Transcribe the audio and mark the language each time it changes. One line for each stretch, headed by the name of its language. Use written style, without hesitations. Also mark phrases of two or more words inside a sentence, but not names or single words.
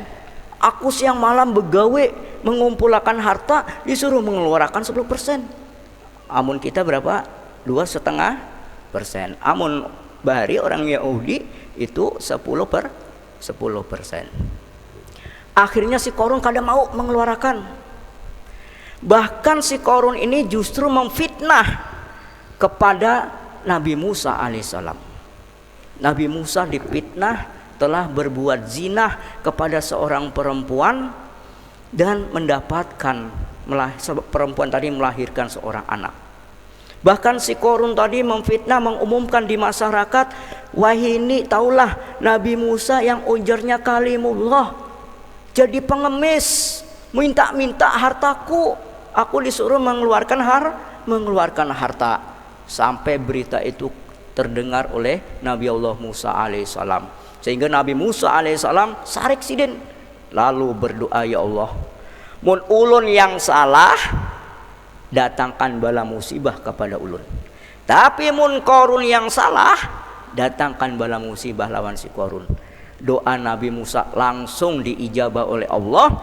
Indonesian: Aku siang malam begawe mengumpulkan harta, disuruh mengeluarkan 10%.
Banjar: Amun kita berapa? 2,5%. Amun bahari orang Yahudi itu 10%. Akhirnya si korun kada mau mengeluarkan.
Indonesian: Bahkan si korun ini justru memfitnah kepada Nabi Musa alaihissalam. Nabi Musa difitnah telah berbuat zina kepada seorang perempuan dan mendapatkan perempuan tadi melahirkan seorang anak. Bahkan si korun tadi memfitnah, mengumumkan di masyarakat,
Banjar: "Wahini, taulah
Indonesian: Nabi Musa yang ujarnya kalimullah jadi pengemis, minta hartaku. Aku disuruh mengeluarkan harta." Sampai berita itu terdengar oleh Nabi Allah Musa alaihissalam, sehingga Nabi Musa alaihissalam
Banjar: sarik sidin
Indonesian: lalu berdoa, "Ya Allah,
Banjar: mun ulun
Indonesian: yang salah, datangkan bala musibah kepada ulun.
Banjar: Tapi mun korun yang salah, datangkan bala musibah lawan si korun."
Indonesian: Doa Nabi Musa langsung diijabah oleh Allah.